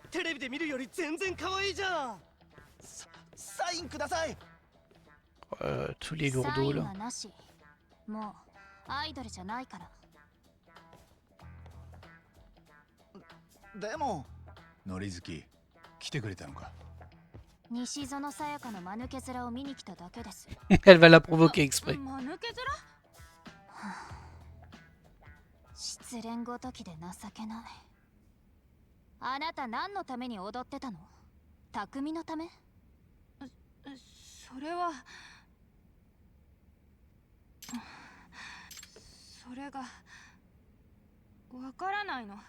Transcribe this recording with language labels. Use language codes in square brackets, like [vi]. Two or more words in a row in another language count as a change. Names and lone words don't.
[fr] Tous les lourdeaux là. [ja] Norizuki, 来てくれたのか。 [fr] Elle va la provoquer exprès. [ja] 失恋ごときで情けない。あなた何のために踊ってたの？匠のため？それはそれがわからないの。